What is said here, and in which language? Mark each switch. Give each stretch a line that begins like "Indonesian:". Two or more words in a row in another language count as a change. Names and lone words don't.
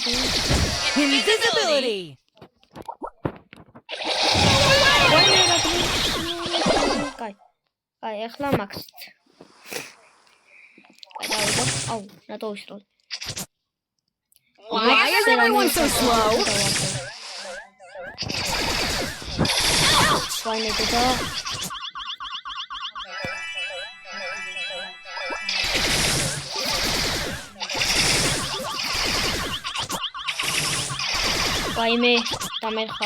Georgian: Invisibility. კაი, ახლა მაქსით. დავიდო. აუ, რატო ვისროლ?
English: Why is everyone so slow?
Georgian: ვაინე და ვაიმე, დამერხა.